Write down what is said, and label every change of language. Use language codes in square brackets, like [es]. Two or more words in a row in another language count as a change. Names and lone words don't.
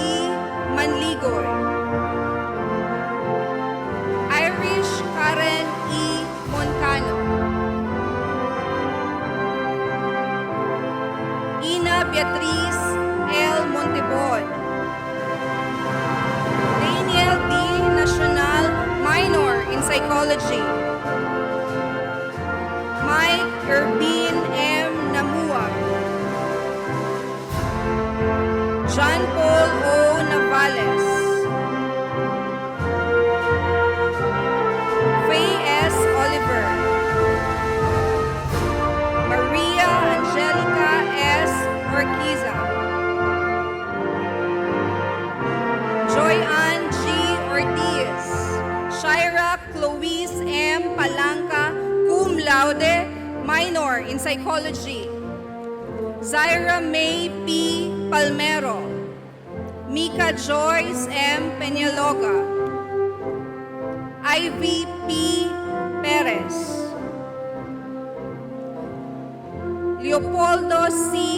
[en] Manligoy, Irish Karen E. Moncano, Ina Beatriz L. Montebon, Daniel D. Nacional, minor in psychology, Mike Urbin M. Namua, John Paul O. Navales, Faye S. Oliver, Maria Angelica S. Orquiza, Joy Ann G. Ortiz, Shira Clois M. Palanca, cum laude, minor in psychology, Zaira May P. Palmero, Mika Joyce M. Peñaloga, Ivy P. Perez, Leopoldo C.